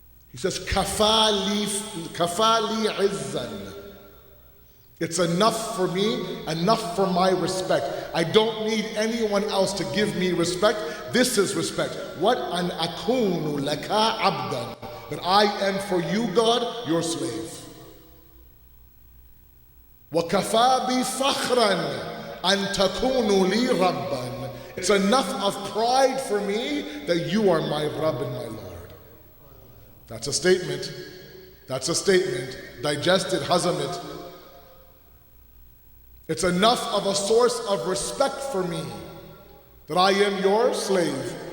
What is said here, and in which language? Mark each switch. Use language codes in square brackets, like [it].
[en] He says, [ar] Kafali izzan. [en] It's enough for me, enough for my respect. I don't need anyone else to give me respect. This is respect. What [ar] an akunu laka abdan. [en] That I am for you, God, your slave. [ar] وَكَفَى بِي فَخْرًا أَن تَكُونُوا لِي رَبًّا. [en] It's enough of pride for me that you are my Rabb and my Lord. That's a statement. That's a statement. Digest it, hazam it. It's enough of a source of respect for me that I am your slave.